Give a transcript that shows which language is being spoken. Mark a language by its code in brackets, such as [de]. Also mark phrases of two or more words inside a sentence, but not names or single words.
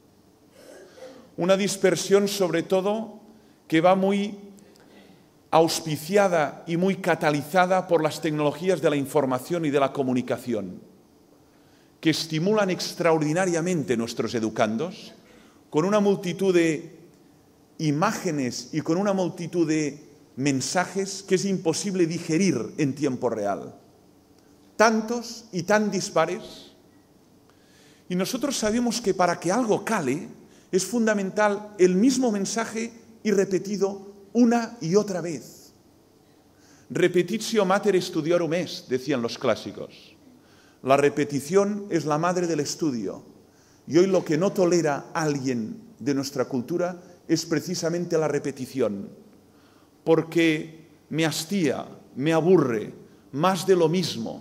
[es] Una dispersión sobre todo que va muy auspiciada y muy catalizada por las tecnologías de la información y de la comunicación, que estimulan extraordinariamente nuestros educandos con una multitud de imágenes y con una multitud de mensajes que es imposible digerir en tiempo real. Tantos y tan dispares. Y nosotros sabemos que para que algo cale es fundamental el mismo mensaje y repetido una y otra vez. [la] Repetitio mater studiorum est, [es] decían los clásicos. La repetición es la madre del estudio. Y hoy lo que no tolera alguien de nuestra cultura es precisamente la repetición, porque me hastía, me aburre, más de lo mismo.